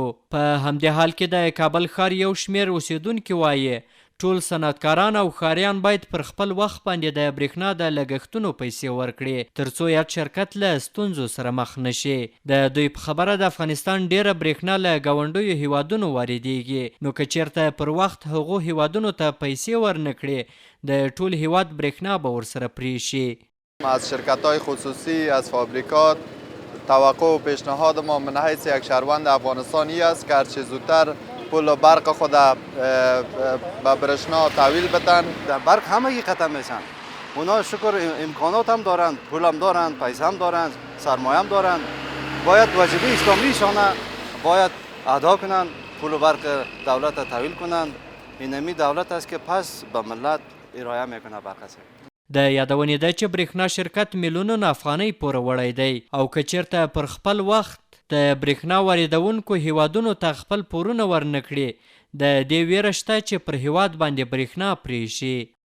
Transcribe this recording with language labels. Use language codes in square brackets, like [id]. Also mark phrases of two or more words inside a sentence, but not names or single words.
[ps] په همدې حال کې د کابل ښار یو شمېر اوسیدونکي وایي ټول صنعتکاران او ښاریان باید پر خپل وخت باندې د برېښنا د لګښتونو پیسې ورکړي ترڅو یاد شرکت له ستونزو سره مخ نشي. د دوی په خبره د افغانستان ډیره برېښنا له ګاونډیو هیوادونو واردیږي نو که چیرته پر وخت هغو هیوادونو ته پیسې ورنه کړي د ټول هیواد برېښنا به ورسره پرې شي. [fa] از شرکت‌های خصوصی از فابریکات توقع و پیشنهاد ما من حیث یک شهروند افغانستانی است که هرچه زودتر پول و برق خود به برشنا تحویل بدن. در برق همه ختم میشن. اونا شکر امکانات هم دارند، پول هم دارند، پیسه هم دارند، سرمایه هم دارند. باید واجبه اسلامیشانه باید ادا کنند، پول و برق دولت تحویل کنند. اینمی دولت است که پس به ملت ارائه میکنه برق است. [ps] د یادونې ده چې برېښنا شرکت میلیونونه افغانۍ پوروړی دی او که چیرته پر خپل وخت د برېښنا واردونکو هیوادونو ته خپل پورونه ورنه کړي د دې ویره شته چې پر هیواد باندې برېښنا پرې شي.